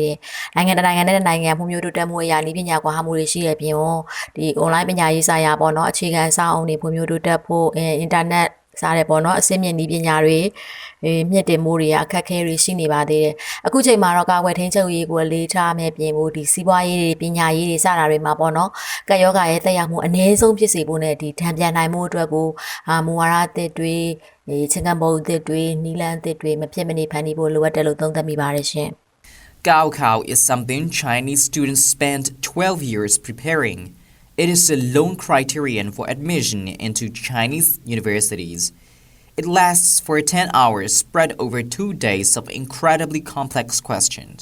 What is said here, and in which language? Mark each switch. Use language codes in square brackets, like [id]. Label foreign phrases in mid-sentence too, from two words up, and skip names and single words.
[my] တယ်နိုင်ငံတစ်နိုင်ငံနဲ့နိုင်ငံဖွံ့ဖြိုးတိုးတက်မှုအရာနည်းပညာကွာဟမှုတွေရှိရပြင်ဒီ online ပညာရေးဆိုင်ရာပေါ့နော်အခြေခံအဆောက်အအုံတွေဖွံ့ဖြိုးတိုးတက်ဖို့အင်တာနက်စားတယ်ပေါ့နော်အစိမ့်မြင့်နည်းပညာတွေမြင့်တင်မှုတွေအခက်အခဲတွေရှိနေပါသေးတယ်အခုချိန်မှာတော့ကာကွယ်ထိန်းချုပ်ရေးကိုလေးထားမယ်ပြင်ဖို့ဒီစီးပွားရေးတွေပညာရေးတွေစတာတွေမှာပေါ့နော်ကပ်ရောဂါရဲ့သက်ရောက်မှုအနည်းဆုံးဖြစ်စေဖို့နဲ့ဒီတံပြန်နိုင်မှုအတွက်ကိုမူဝါဒအသစ်တွေချင်းကံပုံအသစ်တွေနီလန်းအသစ်တွေမဖြစ်မနေဖန်တီးဖို့လိုအပ်တယ်လို့သုံးသပ်မိပါတယ်ရှင် [en] Gaokao is something Chinese students spend 12 years preparing. It is a loan criterion for admission into Chinese universities. It lasts for 10 hours spread over 2 days of incredibly complex questions.